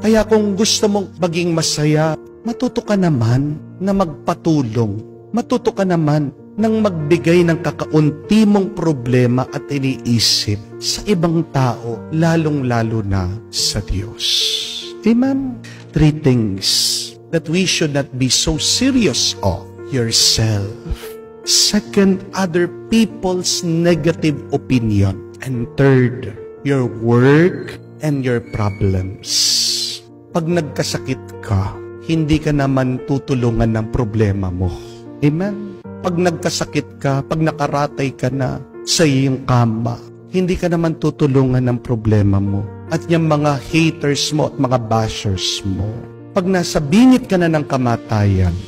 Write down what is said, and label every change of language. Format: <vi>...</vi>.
<tl>Kaya kung gusto mong maging masaya, matuto ka naman na magpatulong. Matuto ka naman nang magbigay ng kakaunti mong problema at iniisip sa ibang tao, lalong-lalo na sa Diyos. Amen?</tl> <en>3 things that we should not be so serious of. Yourself. Second, other people's negative opinion. And third, your work and your problems.</en> <tl>Pag nagkasakit ka, hindi ka naman tutulungan ng problema mo. Amen? Pag nagkasakit ka, pag nakaratay ka na sa iyong kama, hindi ka naman tutulungan ng problema mo. At yung mga haters mo at mga bashers mo, pag nasa bingit ka na ng kamatayan,</tl>